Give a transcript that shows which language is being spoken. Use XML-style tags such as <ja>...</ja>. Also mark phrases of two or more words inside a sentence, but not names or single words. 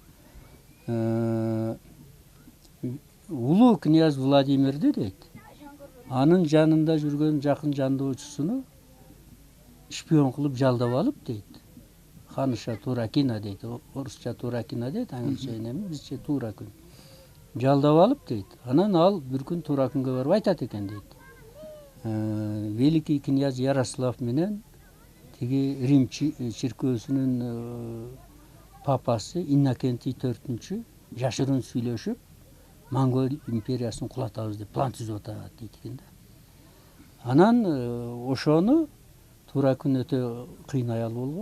<ky>Улуу князь Владимирди дейт, анын жанында жүргөн жакын жандоочусуну шпион кылып жалдап алып дейт. Ханыша Туракина дейт, орусча Туракина дейт, аңгылча эми бизче туура күн. Жалдап алып дейт. Анан ал бир күн туура күнгө барып айтат экен дейт. Великий князь Ярослав менен тиги Рим чиркөөсүнүн папасы Иннокентий IV жашырын сүйлөшүп, Монгол империясын кулатабыз деп план түзүп атат дейт экен да. Анан ошону туура күн өтө кыйын аял болгон.</ky>